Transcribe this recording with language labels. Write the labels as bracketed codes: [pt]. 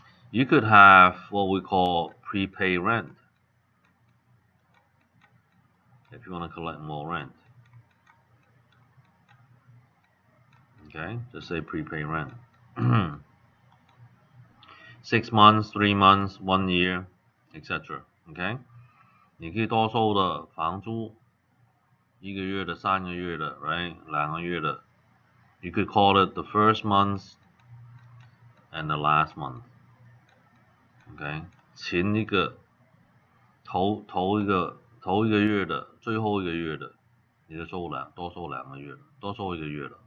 [en] You could have what we call prepaid rent if you want to collect more rent. Okay, just say prepaid rent. 6 months, 3 months, 1 year, etc. [zh] Okay, 你可以多收的房租1个月的、3个月的 ，right， 2个月的。 [en] You could call it the first month and the last month. [zh] Okay， 前一个头一个月的，最后一个月的，你就多收2个月，多收1个月了。